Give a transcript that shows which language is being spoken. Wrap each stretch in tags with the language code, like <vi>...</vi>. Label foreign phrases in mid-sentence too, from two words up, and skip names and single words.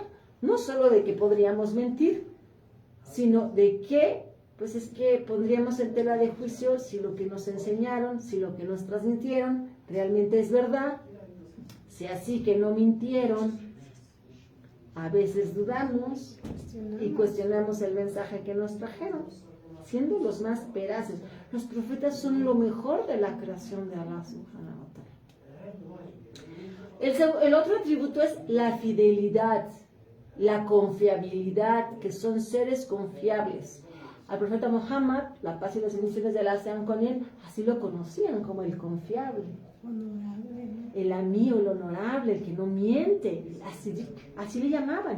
<es>No solo de que podríamos mentir, sino de que, pues es que pondríamos en tela de juicio si lo que nos enseñaron, si lo que nos transmitieron realmente es verdad. Si así que no mintieron, a veces dudamos y cuestionamos el mensaje que nos trajeron, siendo los más veraces. Los profetas son lo mejor de la creación de Allah</es> <ar>سبحانه وتعالى.</ar> <es>El otro atributo es la fidelidad, la confiabilidad, que son seres confiables. Al profeta Muhammad, la paz y las bendiciones de Allah sean con él, así lo conocían como el confiable. Honorable. El amigo, el honorable, el que no miente, así le llamaban.</es>